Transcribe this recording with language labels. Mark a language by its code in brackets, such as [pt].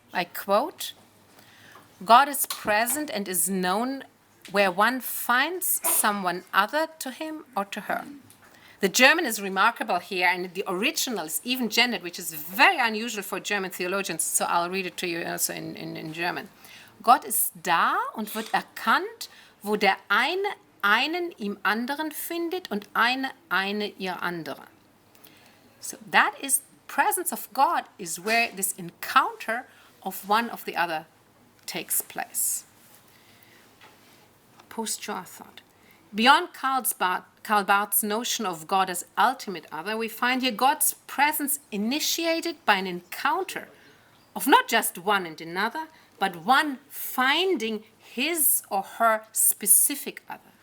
[en] I quote, "God is present and is known where one finds someone other to him or to her." The German is remarkable here, and the original is even gendered, which is very unusual for German theologians, so I'll read it to you also in German. [de] Gott ist da und wird erkannt, wo der eine einen im anderen findet und eine ihr andere. [en] So that is, presence of God is where this encounter of one of the other takes place. Post-Shoah thought. Beyond Karl Barth's notion of God as ultimate other, we find here God's presence initiated by an encounter of not just one and another, but one finding his or her specific other.